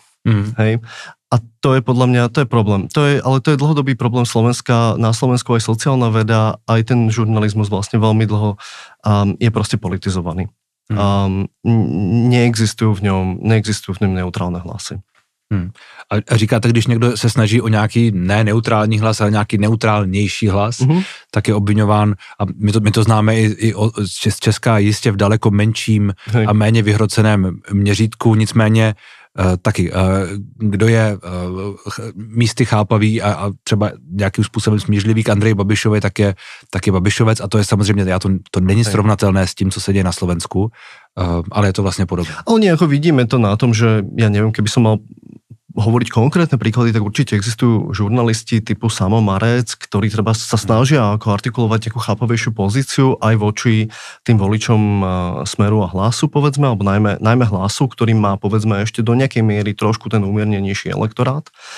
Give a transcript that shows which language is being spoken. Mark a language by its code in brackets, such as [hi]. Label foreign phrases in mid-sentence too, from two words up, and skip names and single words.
[sk] Hej? A to je podľa mňa, to je problém. Ale to je dlhodobý problém Slovenska, na Slovensku aj sociálna veda, aj ten žurnalizmus vlastne veľmi dlho je proste politizovaný. Neexistujú v ňom neutrálne hlasy. [cs] A říkáte, když někdo se snaží o nějaký ne neutrální hlas, ale nějaký neutrálnější hlas, tak je obviňován, a my to známe i z Česka jistě v daleko menším a méně vyhroceném měřítku, nicméně taky, kdo je místy chápavý a třeba nějakým způsobem smířlivý k Andreji Babišovi, tak je Babišovec, a to je samozřejmě, to není srovnatelné s tím, co se děje na Slovensku, ale je to vlastne podobné. [sk] Ale nejako vidíme to na tom, že ja neviem, keby som mal hovoriť konkrétne príklady, tak určite existujú žurnalisti typu Samo Marec, ktorí treba sa snažia ako artikulovať nejakú chápavejšiu pozíciu aj voči tým voličom Smeru a Hlasu, povedzme, alebo najmä Hlasu, ktorý má, povedzme, ešte do nejakej miery trošku ten umiernenejší elektorát.